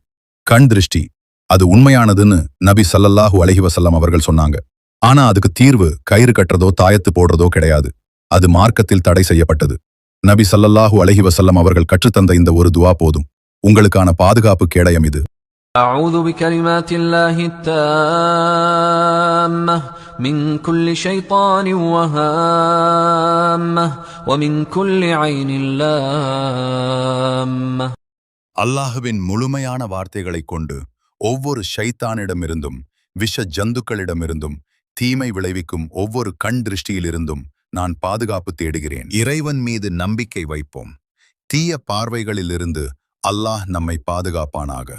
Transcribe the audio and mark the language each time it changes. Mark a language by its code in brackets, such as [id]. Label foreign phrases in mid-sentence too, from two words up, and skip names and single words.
[ta] கண் திருஷ்டி அது உண்மையானதுன்னு நபி [ar] صلى الله عليه وسلم [ta] அவர்கள் சொன்னாங்க. ஆனா அதுக்கு தீர்வு கயிறு கட்டுறதோ தாயத்து போடுறதோ கிடையாது. அது மார்க்கத்தில் தடை செய்யப்பட்டது. நபி [ar] صلى الله عليه وسلم [ta] அவர்கள் கற்றுத்தந்த இந்த ஒரு துஆ போதும். உங்களுக்கான பாதுகாப்பு கேடயம் இது. [ar] أعوذ بكلمات الله التامة من كل شيطان وهامة ومن كل عين لامة. [ta] அல்லாஹுவின் முழுமையான வார்த்தைகளைக் கொண்டு ஒவ்வொரு ஷைத்தானிடமிருந்தும் விஷ ஜந்துக்களிடமிருந்தும் தீமை விளைவிக்கும் ஒவ்வொரு கண் திருஷ்டியிலிருந்தும் நான் பாதுகாப்பு தேடுகிறேன். இறைவன் மீது நம்பிக்கை வைப்போம். தீய பார்வைகளிலிருந்து அல்லாஹ் நம்மை பாதுகாப்பானாக.